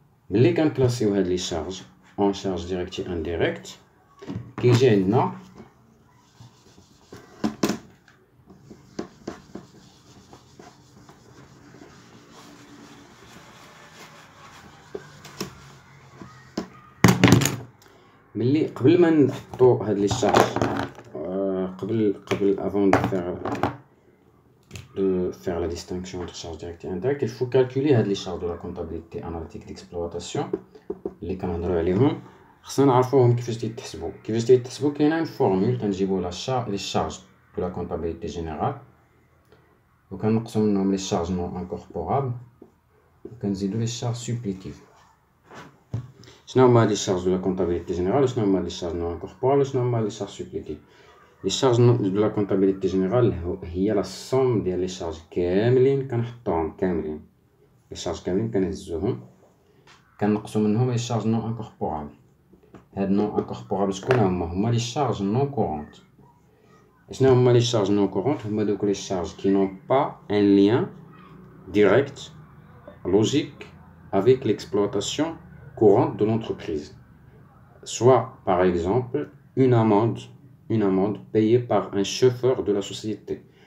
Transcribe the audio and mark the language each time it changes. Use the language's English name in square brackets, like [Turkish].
[French] Les cas classés les charges en charge directe et indirecte qui gênent [Arabic] ملي قبل ما نحطو هاد لي شارج [French] قبل avant de faire la distinction entre charges directes et indirectes, il faut calculer les charges de la comptabilité analytique d'exploitation. [Arabic] اللي كنهضروا عليهم خصنا نعرفوهم كيفاش تيتحسبوا. كاينه فورمول كنجيبوا لي شارج [French] de la comptabilité générale [Arabic] وكنقسموا منهم لي شارج نون انكوربورابل وكنزيدوا لي شارج سوبليتيف. شنو هما لي شارج [French] de la comptabilité générale [Arabic] وشنو هما لي شارج نون انكوربورابل وشنو هما لي شارج سوبليتيف؟ لي شارج de la comptabilité générale هي لا سوم ديال لي شارج كاملين كنحطوهم كاملين، لي شارج كاملين كنهزوهم كنقصوا منهم لي شارج نون انكوربورابل. هاد نون انكوربورابل شكون هما لي شارج نون كورونت. شنو هما لي شارج نون كورونت؟ هما دوك لي شارج كي نون با ان [French] لien direct logique avec l'exploitation courante de l'entreprise, soit par exemple une amende payée par un chauffeur de la société.